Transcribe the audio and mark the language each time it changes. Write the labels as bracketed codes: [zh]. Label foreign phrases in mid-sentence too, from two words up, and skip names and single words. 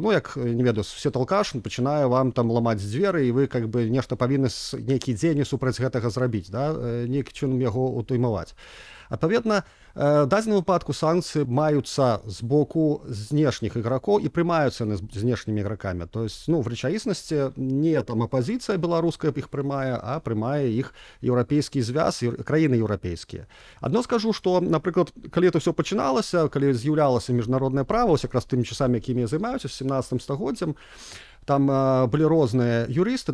[be] Ну, як, не ведаю, сусед алкаш пачынае вам там ламаць дзверы, і вы [ru] как бы [be] нешта павінны нейкія дзеянні супраць гэтага зрабіць, да? Нейкім чынам яго утаймаваць. Адпаведна, дадзеным выпадку санкцыі маюцца з боку знешніх ігракоў і прымаюцца яны знешнімі ігракамі. [ru] То есть, [be] ну, в рэчаіснасці не там апазіцыя беларуская іх прымае, а прымае іх еўрапейскі звяз, краіны еўрапейскія. Адно скажу, што, напрыклад, калі это ўсё пачыналася, калі з'яўлялася міжнароднае права, ось якраз тымі часамі, якімі я займаюся, 17 стагоддзям, там былі розныя юрысты.